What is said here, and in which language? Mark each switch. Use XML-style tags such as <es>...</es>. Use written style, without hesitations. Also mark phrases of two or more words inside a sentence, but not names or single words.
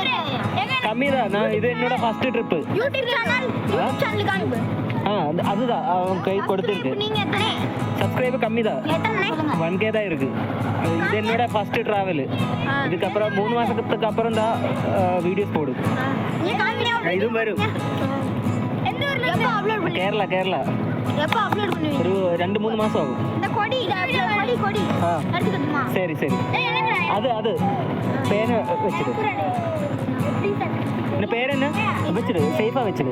<ta>கம்மி தான். நான் இது என்னோட</ta> <en>first trip.</en> <ta>அதுதான் அவன் கை கொடுத்துருக்கு. சப்ஸ்கிரைப் கம்மி தான், 1K தான் இருக்கு. இது என்னோட</ta> <en>first travel.</en> <ta>இதுக்கப்புறம் 3 மாசத்துக்கு அப்புறம் தான் வீடியோஸ் போடும். இதுவும் வரும்.</ta> <ml>കേരള ഒരു 2-3 മാസം ആകും. ശരി ശരി. അത് പേന വെച്ചിട്ട് എന്റെ പേരെന്നാ വെച്ചിട്ട് സേഫാ വെച്ചിട്ട്.</ml>